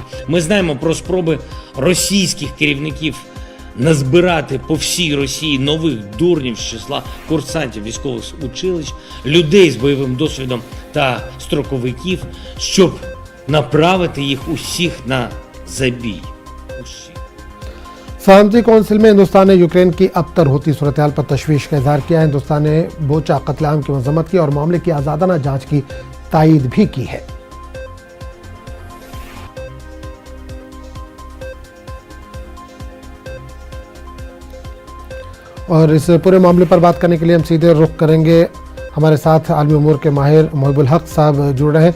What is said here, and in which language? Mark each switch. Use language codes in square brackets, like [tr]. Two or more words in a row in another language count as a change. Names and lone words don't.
[uk] Ми знаємо про спроби російських керівників назбирати по всій Росії нових дурнів з числа курсантів військових училищ, людей з бойовим досвідом та строковиків, щоб направити їх усіх на забій. [ur] سلامتی کونسل میں ہندوستان نے یوکرین کی ابتر ہوتی صورت حال پر تشویش کا اظہار کیا ہے. ہندوستان نے بوچا قتل عام کی مذمت کی اور معاملے کی آزادانہ جانچ کی تائید بھی کی ہے. اور اس پورے معاملے پر بات کرنے کے لیے ہم سیدھے رخ کریں گے، ہمارے ساتھ عالمی امور کے ماہر محب الحق صاحب جڑ رہے ہیں.